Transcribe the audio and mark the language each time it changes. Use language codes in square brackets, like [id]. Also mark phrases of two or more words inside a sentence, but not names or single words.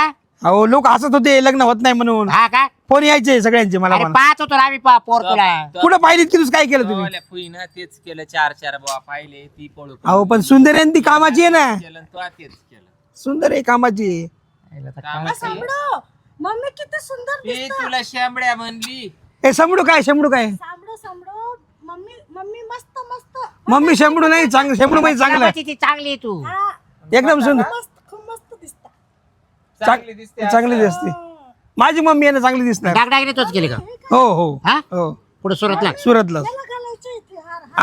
[mr] अहो लोक हसत होते लग्न होत नाही म्हणून. हा का. फोन यायचे सगळ्यांचे मला अरे पण. पाहत होतो ना आम्ही पोर तुला. कुठं पाहिली की काय केलं तुम्ही. फुईना तेच केलं. 4 बुवा पाहिले ती पळू अहो पण सुंदर आहे ना ती, कामाची आहे ना. केलं तू तेच केलं. सुंदर आहे, कामाची. कामाचं आहे. [gu] સાંભળો મમ્મી કેટલી સુંદર [mr] ती तुला शेंबड्या म्हणली. ए शंभू काय, शंभू काय. [gu] સાંભળો મમ્મી મમ્મી [mr] मस्त मस्त. मम्मी शंभू नाही, चांगलं शंभू म्हणजे चांगलं आहे. ती चांगली आहे तू. हा एकदम सुंदर. मस्त खूप मस्त दिसता. चांगली दिसते चांगली दिसते. माझी मम्मी आहे ना चांगली दिसणार. डागडागिने तोच केली का हो हो हा हो पुढे सुरतला सुरतला. त्याला घालायचं इथे हार.